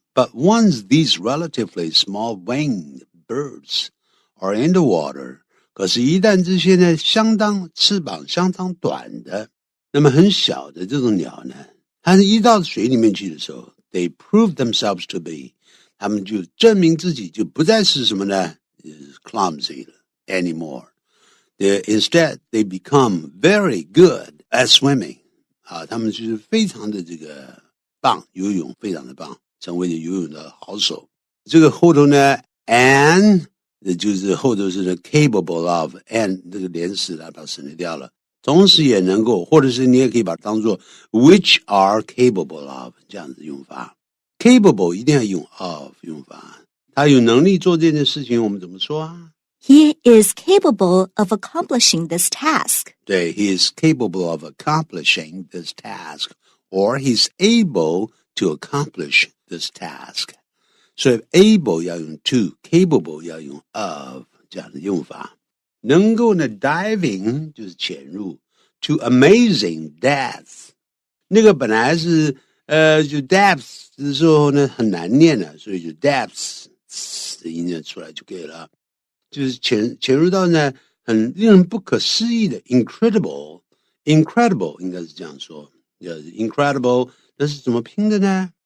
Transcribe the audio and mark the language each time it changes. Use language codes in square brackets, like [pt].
[en] But once these relatively small-winged birds are in the water， [zh] 可是一旦这些呢翅膀相当短的，那么很小的这种鸟呢，它一到水里面去的时候 ， [en] they prove themselves to be， [zh] 他们就证明自己就不再是什么呢 [en] clumsy anymore。 Instead, they become very good at swimming. [zh] 他们就是非常的这个棒，游泳非常的棒，成为了游泳的好手。这个后头呢 ，and 就是后头是 capable of and 这个连词来把它省略掉了，同时也能够，或者是你也可以把它当做 [en] which are capable of [zh] 这样子用法。 capable 一定要用 of 用法，他有能力做这件事情，我们怎么说啊 [en] ？He is capable of accomplishing this task. 对 he is capable of accomplishing this task, or he's able to accomplish this task. [zh] 所以 able 要用 to, capable 要用 of 这样的用法。能够呢 diving 就是潜入 [en] to amazing depths. [zh] 那个本来是就 depths 的时候呢很难念的，所以就 depths 的音念出来就可以了。就是潜入到呢很令人不可思议的 incredible 应该是这样说 incredible 那是怎么拼的呢